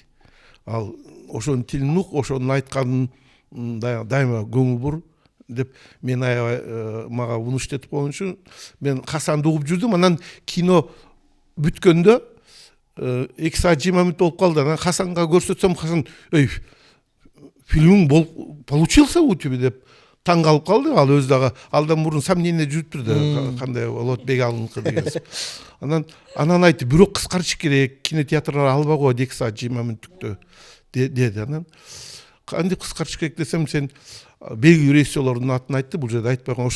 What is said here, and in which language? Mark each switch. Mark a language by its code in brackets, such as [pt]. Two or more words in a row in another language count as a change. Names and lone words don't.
[ky] Ал ошонун тилин ук, ошонун айтканын дайыма көңүл бур деп мен аябай мага унушту этип койгон үчүн мен Хасанды угуп жүрдүм. Анан кино бүткөндө 2 саат 20 мүнөт болуп калды. Анан Хасанга көрсөтсөм, Хасан фильмиң [ru] получился у тебя [ky] деп таң калып калды. Ал өзү дагы алдан мурун сомнение жүрүптүр да, кандай болот Бегалыныкы деген. Анан айтты, бирок кыскартыш керек, кинотеатрлар албай коет 2 саат 20 мүнөттүктө деди. Анан кандай кыскартыш керек десем, сен белгилүү режиссерлордун атын айтты, бул жерде айтпай койгон.